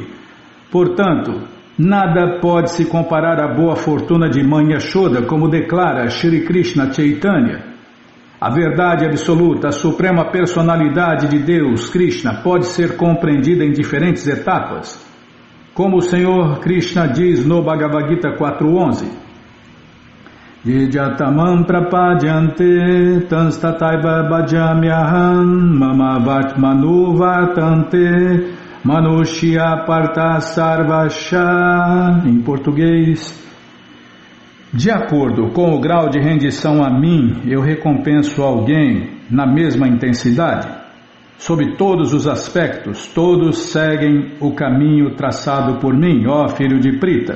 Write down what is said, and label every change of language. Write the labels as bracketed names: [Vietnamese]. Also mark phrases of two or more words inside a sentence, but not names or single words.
[Portuguese] Portanto, nada pode se comparar à boa fortuna de Mãe Yashoda, como declara Shri Krishna Chaitanya. A verdade absoluta, a suprema personalidade de Deus, Krishna, pode ser compreendida em diferentes etapas. Como o Senhor Krishna diz no Bhagavad Gita 4.11, [Sanskrit] येजतमम् प्रपद्यन्ते तांस्तथैव भजाम्यहम् मम वर्त्मानु वर्तन्ते मनुष्याः पार्थ सर्वशः. [Portuguese] Em português, de acordo com o grau de rendição a mim, eu recompenso alguém na mesma intensidade. Sob todos os aspectos, todos seguem o caminho traçado por mim, ó filho de Prita.